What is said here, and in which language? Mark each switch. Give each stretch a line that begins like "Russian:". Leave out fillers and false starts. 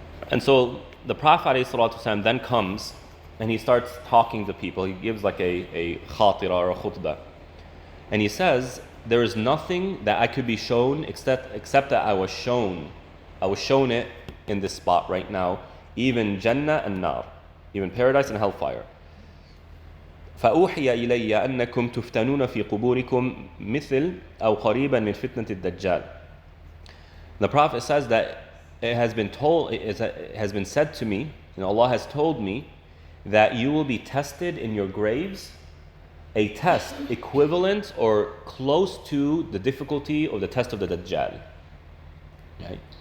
English: And so the Prophet ﷺ then comes and he starts talking to people. He gives like a khatira or a khutbah. And he says, there is nothing that I could be shown except that I was shown it in this spot right now, even Jannah and Nar, even paradise and hellfire.
Arabic: فأوحي إلي أنكم تفتنون في قبوركم مثل أو قريبا من فتنة الدجال.
English: The Prophet says that it has been said to me, Allah has told me that you will be tested in your graves, a test equivalent or close to the difficulty of the test of the Dajjal. Right?